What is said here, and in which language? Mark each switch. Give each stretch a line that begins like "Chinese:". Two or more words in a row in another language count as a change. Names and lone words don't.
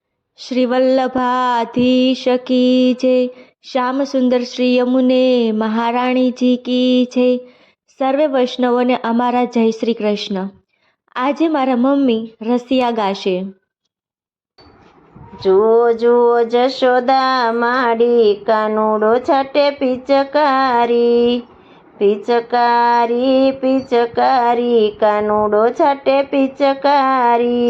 Hindi: श्री वल्लभाधीश की जय। श्याम सुंदर श्री यमुने महारानी जी की जय।
Gujarati: સર્વે વૈષ્ણવોને અમારા જય શ્રી કૃષ્ણ। આજે મારા મમ્મી રસિયા ગાશે। જુઓ જુઓ જશોદા માડી, કાનુડો છાટે પિચકારી, પિચકારી પિચકારી, કાનુડો છાટે પિચકારી।